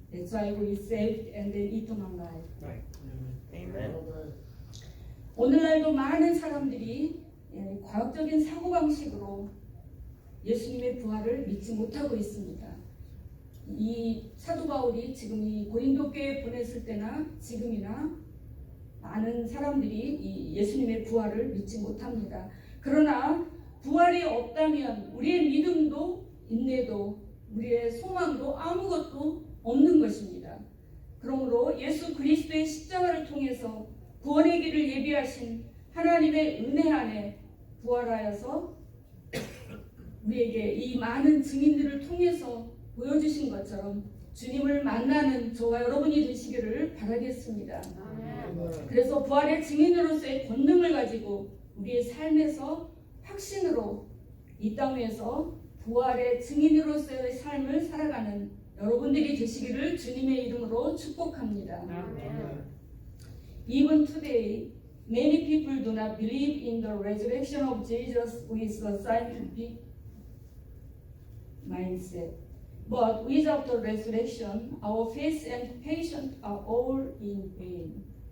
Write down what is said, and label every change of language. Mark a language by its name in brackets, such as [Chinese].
[English] That's why we saved and then eternal life. Amen. [Korean] 오늘날도 많은 사람들이 과학적인 사고방식으로 예수님의 부활을 믿지 못하고 있습니다. 이 사도 바울이 지금 이 고린도 교회에 보냈을 때나 지금이나 많은 사람들이 이 예수님의 부활을 믿지 못합니다. 그러나 부활이 없다면 우리의 믿음도 인내도 우리의 소망도 아무것도 없는 것입니다. 그러므로 예수 그리스도의 십자가를 통해서 구원의 길을 예비하신 하나님의 은혜 안에 부활하여서 우리에게 이 많은 증인들을 통해서 보여주신 것처럼 주님을 만나는 저와 여러분이 되시기를 바라겠습니다. 그래서 부활의 증인으로서의 권능을 가지고 우리의 삶에서 확신으로 이 땅에서 부활의 증인으로서의 삶을 살아가는 여러분들이 되시기를 주님의 이름으로 축복합니다. [English] Even today, many people do not believe in the resurrection of Jesus with a scientific mindset. But without the resurrection, our faith and patience are all in vain.